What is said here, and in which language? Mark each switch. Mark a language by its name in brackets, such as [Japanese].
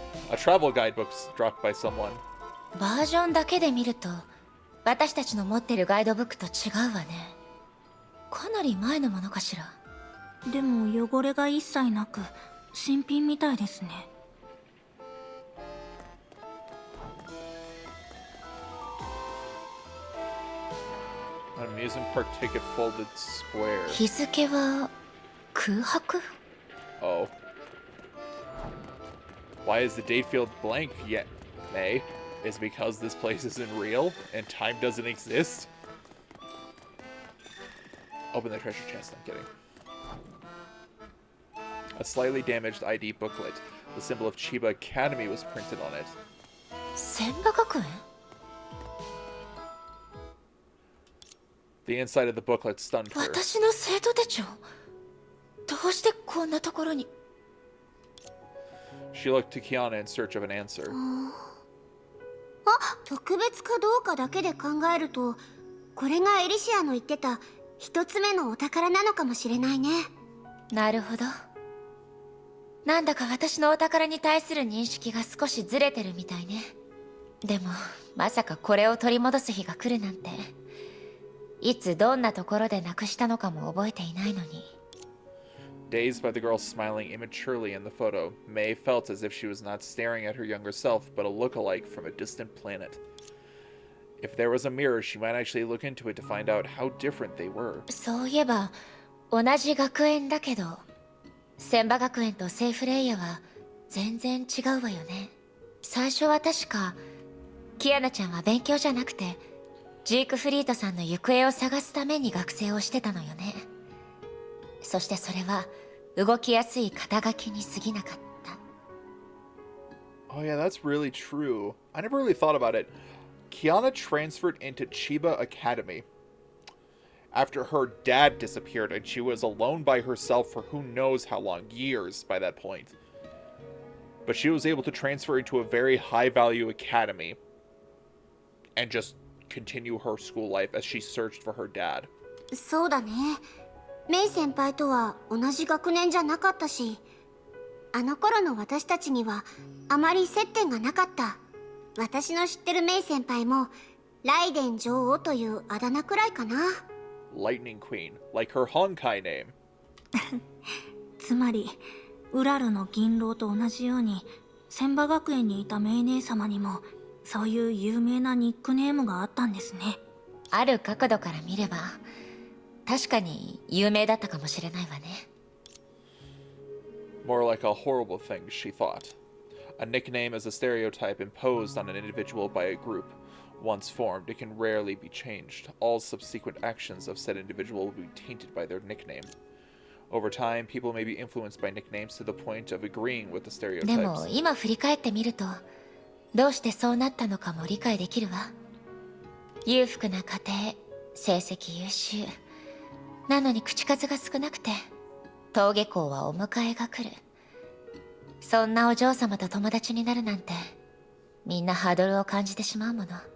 [English] A travel guidebook dropped by someone. [Japanese] バージョンだけで見ると私たちの持ってるガイドブックと違うわね。かなり前のものかしら。でも汚れが一切なく新品みたいですね。 [English] An amusement park ticket folded square. [Japanese] 日付は空白？ [English] Oh. Why is the date field blank yet, May? Is it because this place isn't real and time doesn't exist? Open the treasure chest, I'm kidding. A slightly damaged ID booklet. The symbol of Chiba Academy was printed on it. [Japanese] 千葉学園？ [English] The inside of the booklet stunned her. [Japanese] 私の生徒手帳？どうしてこんなところに？ [English] She looked to Kiana in search of an answer. [Japanese] 特別かどうかだけで考えると、これがエリシアの言ってた一つ目のお宝なのかもしれないね。なるほど。なんだか私のお宝に対する認識が少しずれてるみたいね。でもまさかこれを取り戻す日が来るなんて、いつどんなところでなくしたのかも覚えていないのに。 [English] Dazed by the girl smiling immaturely in the photo, May felt as if she was not staring at her younger self, but a look-alike from a distant planet. If there was a mirror, she might actually look into it to find out how different they were. [Japanese] そういえば同じ学園だけど、千葉学園とセイフレイヤは全然違うわよね。最初は確かキアナちゃんは勉強じゃなくてジークフリートさんの行方を探すために学生をしてたのよね。そしてそれは動きやすい肩書きに過ぎなかった。 [English] Oh yeah, that's really true. I never really thought about it. Kiana transferred into Chiba Academy after her dad disappeared and she was alone by herself for who knows how long, years by that point. But she was able to transfer into a very high-value academy and just continue her school life as she searched for her dad. [Japanese] そうだね。メイ先輩とは同じ学年じゃなかったし、あの頃の私たちにはあまり接点がなかった。私の知ってるメイ先輩もライデン女王というあだ名くらいかな。 [English] Lightning Queen, like her Honkai name. [Japanese] つまりウラルの銀狼と同じように千葉学園にいたメイ姉様にもそういう有名なニックネームがあったんですね。ある角度から見れば確かに有名だったかもしれないわね。 [English] More like a horrible thing, she thought. A nickname is a stereotype imposed on an individual by a group. Once formed, it can rarely be changed. All subsequent actions of said individual will be tainted by their nickname. Over time, people may be influenced by nicknames to the point of agreeing with the [Japanese] でも [English] stereotypes. [Japanese] 今振り返ってみると、どうしてそうなったのかも理解できるわ。裕福な家庭、成績優秀。なのに口数が少なくて、登下校はお迎えが来る。そんなお嬢様と友達になるなんて、みんなハードルを感じてしまうもの。